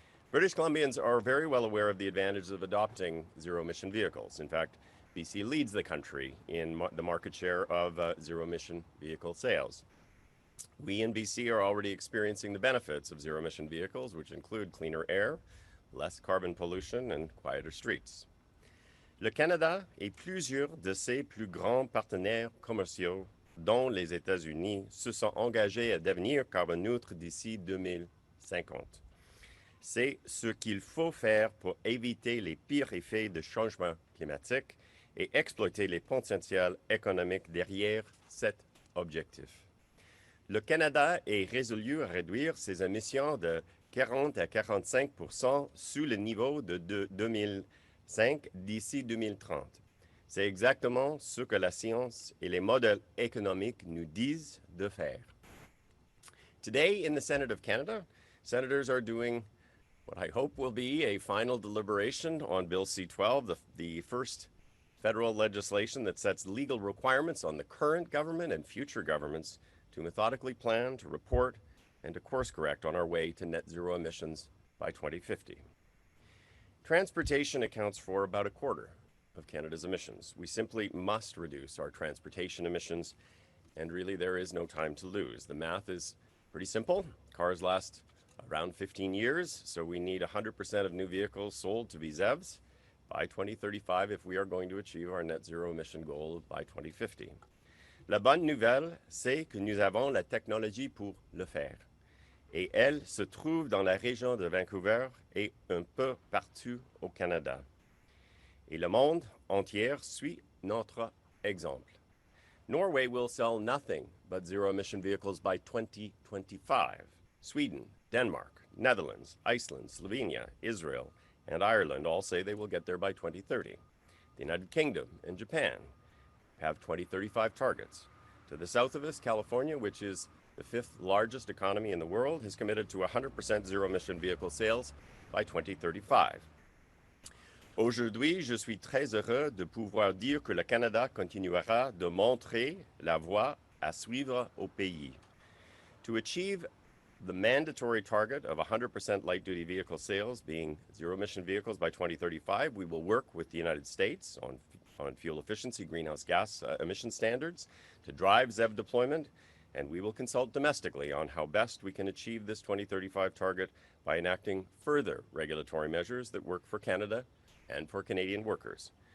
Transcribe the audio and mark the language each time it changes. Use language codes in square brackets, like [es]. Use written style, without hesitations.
[en] British Columbians are very well aware of the advantages of adopting zero-emission vehicles. In fact, BC leads the country in the market share of zero-emission vehicle sales. We in BC are already experiencing the benefits of zero-emission vehicles, which include cleaner air, less carbon pollution, and quieter streets. [fr] Le Canada et plusieurs de ses plus grands partenaires commerciaux, dont les États-Unis, se sont engagés à devenir carbone neutre d'ici 2050. C'est ce qu'il faut faire pour éviter les pires effets du changement climatique et exploiter les potentiels économiques derrière cet objectif. Le Canada est résolu à réduire ses émissions de 40 à 45% sous le niveau de 2005 d'ici 2030. C'est exactement ce que la science et les modèles économiques nous disent de faire. [en] Today in the Senate of Canada, senators are doing what I hope will be a final deliberation on Bill C-12, the first federal legislation that sets legal requirements on the current government and future governments to methodically plan, to report, and to course correct on our way to net zero emissions by 2050. Transportation accounts for about a quarter of Canada's emissions. We simply must reduce our transportation emissions, and really there is no time to lose. The math is pretty simple. Cars last around 15 years, so we need 100% of new vehicles sold to be ZEVs by 2035 if we are going to achieve our net zero emission goal by 2050. [fr] La bonne nouvelle, c'est que nous avons la technologie pour le faire. Et elle se trouve dans la région de Vancouver et un peu partout au Canada. Et le monde entier suit notre exemple. [en] Norway will sell nothing but zero-emission vehicles by 2025. Sweden, Denmark, Netherlands, Iceland, Slovenia, Israel, and Ireland all say they will get there by 2030. The United Kingdom and Japan have 2035 targets. To the south of us, California, which is the fifth largest economy in the world, has committed to 100% zero-emission vehicle sales by 2035. [fr] Aujourd'hui, je suis très heureux de pouvoir dire que le Canada continuera de montrer la voie à suivre au pays. [en] To achieve the mandatory target of 100% light-duty vehicle sales being zero-emission vehicles by 2035, we will work with the United States on fuel efficiency, greenhouse gas emission standards to drive ZEV deployment and we will consult domestically on how best we can achieve this 2035 target by enacting further regulatory measures that work for Canada and for Canadian workers.